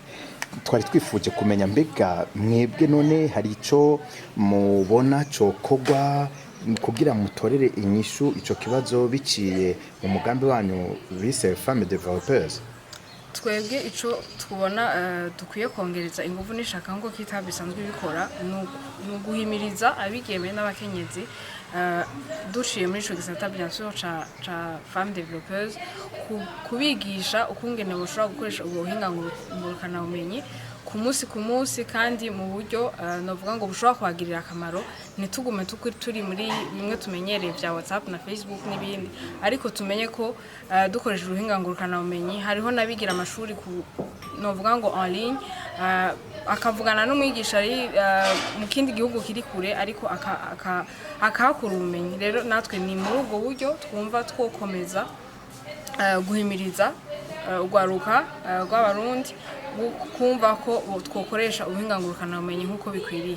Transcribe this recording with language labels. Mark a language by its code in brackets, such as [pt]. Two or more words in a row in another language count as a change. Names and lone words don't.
[rn] Twari twifuje kumenya mbega mwebwe none hari ico mubona cokogwa kugira mutorere inyishu ico kibazo biciye mu mugambi wanyu bise Femme Developers? Twebwe ico tubona dukwiye kongereza ingufu n'ishaka ngo Kids bisanzwe bikora no guhimiriza abigeme n'abakenyezi duciye muri ico gisata [fr] bien sûr [rn] ca Femme Developers, kubigisha ukungene boshobora gukoresha ubwo buhinga ngurukana bumenyi ku munsi kandi mu buryo novuga ngo bushobora kubagirira akamaro. Ntitugume turi muri bimwe tumenyereye vya WhatsApp na Facebook n'ibindi, ariko tumenye ko dukoresha ubuhinga ngurukana bumenyi hariho nabigira amashuri novuga ngo [fr] en ligne, [rn] akavugana n'umwigisha ari mu kindi gihugu kiri kure, ariko akahakura ubumenyi. Rero natwe ni muri ubwo buryo twumva twokomeza guhimiriza urwaruka rw'Abarundi kumva ko twokoresha ubuhinga ngurukana bumenyi nk'uko bikwiriye.